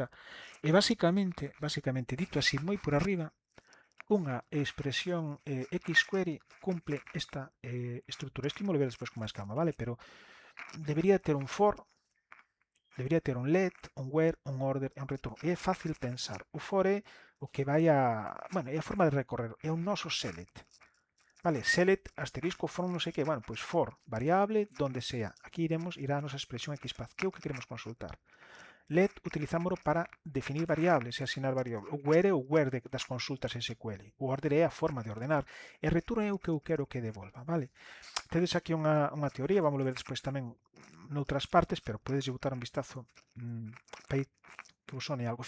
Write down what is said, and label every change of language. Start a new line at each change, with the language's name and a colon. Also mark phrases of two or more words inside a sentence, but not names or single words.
Galician: E basicamente, dito así moi por arriba, unha expresión Xquery cumple esta estrutura. Isto imos ver despois con máis calma, vale? Pero debería ter un for, debería ter un let, un where, un order e un return. E é fácil pensar. O for é o que vai a... Bueno, é a forma de recorrer. É o noso select. Vale, select, asterisco, for non sei que. Bueno, pois for, variable, donde sea. Aquí irá a nosa expresión XPath, que é o que queremos consultar. Let utilizámoslo para definir variables e asignar variables. O where é o where das consultas SQL. O order é a forma de ordenar. E return é o que eu quero que devolva, vale? Tedes aquí unha teoría, vamos ver despois tamén noutras partes, pero podedes botar un vistazo para que vos sone algo.